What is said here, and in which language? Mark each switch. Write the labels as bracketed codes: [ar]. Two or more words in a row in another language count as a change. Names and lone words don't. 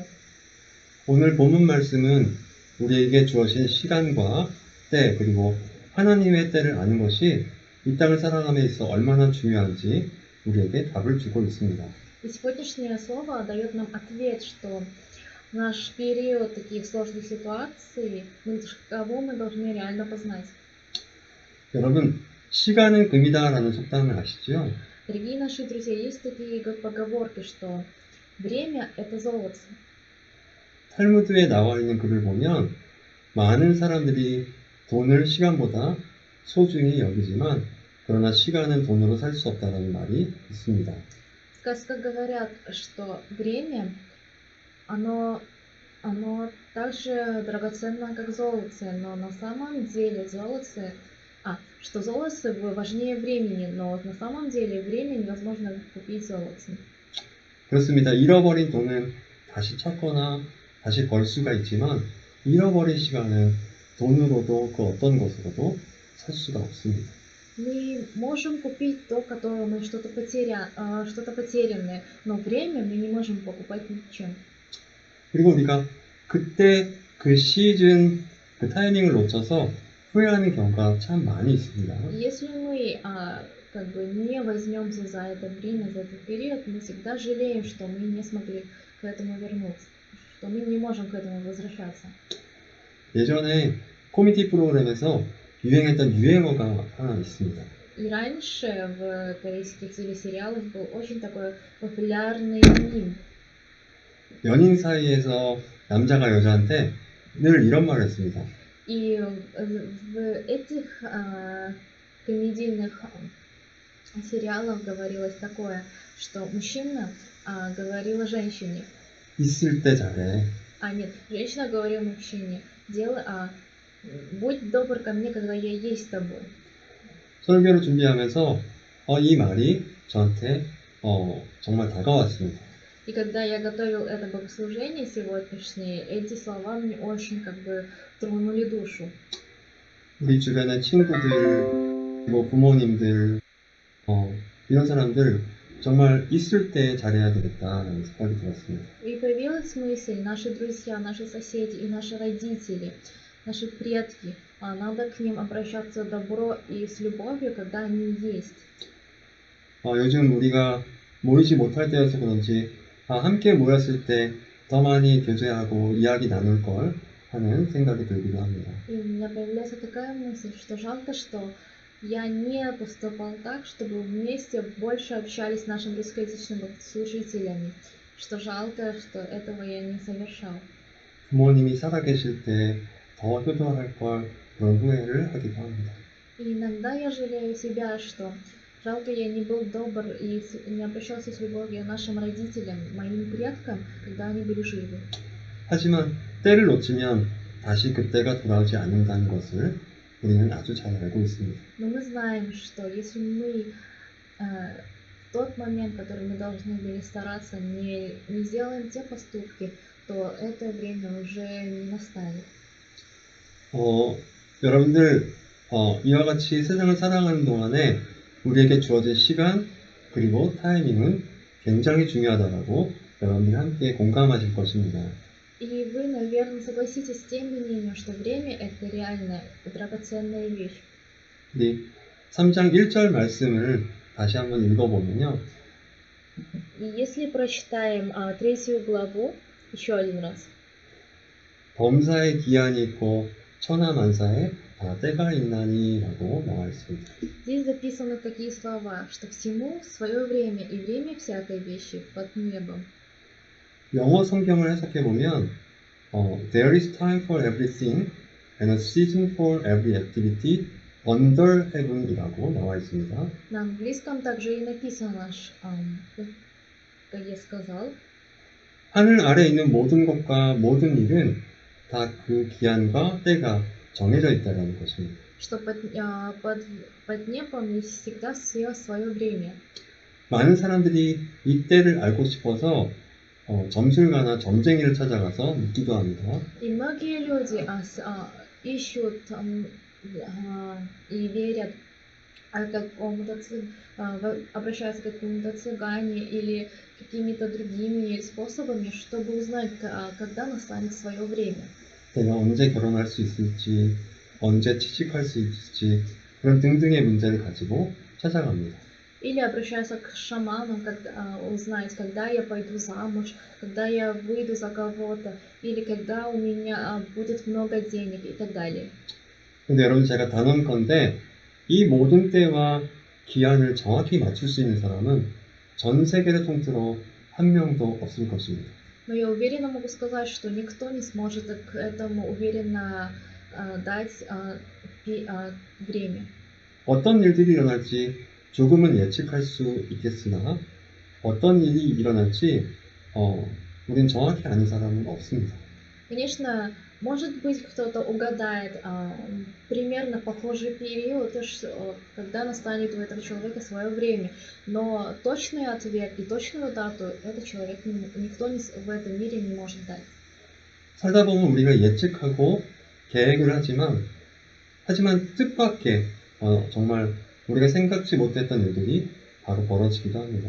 [ko] 오늘 본문 말씀은 우리에게 주어진 시간과 때 그리고 하나님의 때를 아는 것이 이 땅을 살아감에 있어 얼마나 중요한지 우리에게 답을 주고 있습니다. [ru] И сегодняшнее слово дает нам ответ, что в наш период таких сложных ситуаций, кого мы должны реально познать. [ko] 여러분, 시간은 금이다라는 속담을 아시죠? [ru] Дорогие наши друзья, есть такие поговорки, что время – это золото. [ko] 탈무드에 나와 있는 글을 보면 많은 사람들이 돈을 시간보다 소중히 여기지만 그러나 시간은 돈으로 살 수 없다는 말이 있습니다. [ru] В сказках говорят, что время, оно так же драгоценно, как золото, но на самом деле что золото важнее времени, но на самом деле время невозможно купить золотом. [ko] 그렇습니다. 잃어버린 돈은 다시 찾거나 다시 벌 수가 있지만 잃어버린 시간은 돈으로도 그 어떤 것으로도 살 수가 없습니다. [ru] Мы можем купить то, которое мы что-то потерянное, но время мы не можем покупать ничем. [ko] 그리고 우리가 그때 그 시즌, 그 타이밍을 놓쳐서 후회하는 경우가 참 많이 있습니다. [ru] Если мы не возьмемся за это время, за этот период, мы всегда жалеем, что мы не смогли к этому вернуться, что мы не можем к этому возвращаться. [ko] 예전에 코미디 프로그램에서 유행했던 유행어가 하나 있습니다. [ru] И раньше в корейских телесериалах был очень такой популярный мим. [ko] 연인 사이에서 남자가 여자한테 늘 이런 말을 했습니다. [ru] И в этих комедийных сериалах говорилось такое, что мужчина говорила женщине, [ko] 있을 때 잘해. [ru] нет, женщина говорила мужчине, будь добр ко мне, когда я есть с тобой. [ko] 설교를 준비하면서 이 말이 저한테 정말 다가왔습니다. [ru] И когда я готовил это богослужение сегодняшнее, эти слова мне очень тронули душу. [ko] 우리 주변의 친구들, 그리고 부모님들, 이런 사람들 정말 있을 때 잘해야 되겠다라는 생각이 들었습니다. [ru] И появилась мысль, наши друзья, наши соседи и наши родители, наши предки, надо к ним обращаться добро и с любовью, когда они есть. [ko] 요즘 우리가 모이지 못할 때여서 그런지 함께 모였을 때 더 많이 교제하고 이야기 나눌 걸 하는 생각이 들기도 합니다. [ru] И у меня появляется такая мысль, что жалко, что я не поступал так, чтобы вместе больше общались с нашими русскоязычными служителями. Что жалко, что этого я не совершал. [ko] 부모님이 살아계실 때 더 효도할 걸 그런 후회를 하기도 합니다. [ru] И иногда я жалею себя, что Жалко, я не был добр и не обращался с любовью нашим родителям, моим предкам, когда они были живы. [ko] 하지만 때를 놓치면 다시 그때가 돌아오지 않는다는 것을 우리는 아주 잘 알고 있습니다. [ru] Но мы знаем, что если мы в тот момент, который мы должны были стараться, не сделаем те поступки, то это время уже не настанет. [ko] 여러분들 이와 같이 세상을 살아가는 동안에 우리에게 주어진 시간 그리고 타이밍은 굉장히 중요하다고 여러분들이 함께 공감하실 것입니다. [ru] И вы, наверное, согласитесь с тем мнением, что время — это реально драгоценная вещь. [ko] 우리 3장 1절 말씀을 다시 한번 읽어보면요. [ru] И если прочитаем 3 главу еще один раз, [ko] 범사에 기한이 있고 천하만사에 다 때가 있나니 라고 나와 있습니다. [ru] здесь записаны такие слова, что всему свое время, и время всякой вещи под небом. [ko] 영어 성경을 해석해보면 [en] There is time for everything and a season for every activity under heaven [ko] 이라고 나와 있습니다. [ru] На английском также и написано, как я сказал, [ko] 하늘 아래 있는 모든 것과 모든 일은 다 그 기한과 때가 정해져 있다는 것입니다. [ru] что под небом есть всегда все свое время. [ko] 많은 사람들이 이 때를 알고 싶어서 점술가나 점쟁이를 찾아가서 묻기도 합니다. [ru] И многие люди ищут и верят, обращаются к какому-то цыгане или какими-то другими способами, чтобы узнать, когда настанет свое время. [ko] 내가 언제 결혼할 수 있을지, 언제 취직할 수 있을지 그런 등등의 문제를 가지고 찾아갑니다. [ru] Или обращаются к шаманам, узнать, когда я пойду замуж, когда я выйду за кого-то, или когда у меня будет много денег и так далее. [ko] 근데 여러분 제가 단언컨대 이 모든 때와 기한을 정확히 맞출 수 있는 사람은 전 세계를 통틀어 한 명도 없을 것입니다. [ru] Но я уверенно могу сказать, что никто не сможет к этому уверенно дать время. [ko] 어떤 일들이 일어날지 조금은 예측할 수 있겠으나 어떤 일이 일어날지 우린 정확히 아는 사람은 없습니다. [ru] Конечно, может быть, кто-то угадает примерно похожий период, когда настанет у этого человека свое время. Но точный ответ и точную дату этот человек никто в этом мире не может дать. [ko] 살다 보면 우리가 예측하고 계획을 하지만 뜻밖의 정말 우리가 생각지 못했던 일들이 바로 벌어지기도 합니다.